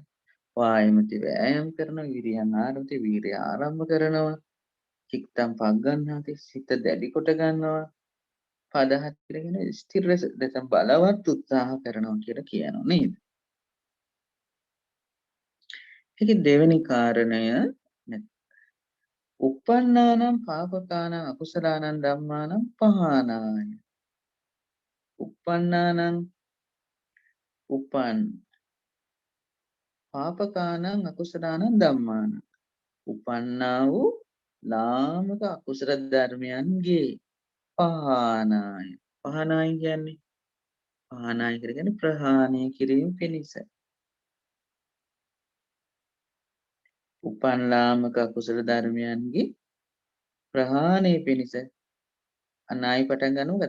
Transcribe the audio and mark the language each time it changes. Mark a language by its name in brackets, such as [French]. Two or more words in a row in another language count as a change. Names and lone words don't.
[Sinhala] වායමති වෑයම් කරනවා. [Pali] විරියං ආරම්භති [Sinhala] වීරිය ආරම්භ කරනවා. [Pali] චිත්තං පග්ගන්හාති [Sinhala] සිත දැඩි කොට ගන්නවා. පදහත් කියලාගෙන ස්ථිර ලෙස නැත්නම් බලවත් උත්සාහ කරනවා කියලා කියනවා නේද? ඒකේ දෙවෙනි කාරණය [Pali] uppannānaṁ pāpakānaṁ akusalaanaṁ dhammānaṁ pahānāya. [Sinhala] uppannānaṁ උපන් [Pali] පාපකානං අකුසලානං ධම්මානං [Sinhala] උපන්නා වූ ලාමක අකුසල ධර්මයන්ගේ පහානාය. පහනාය කියන්නේ පහනාය කියන්නේ ප්‍රහාණය කිරීම පිණිස. උපන් ලාමක අකුසල ධර්මයන්ගේ ප්‍රහාණය පිණිස අනායි පටන් ගන්නවද?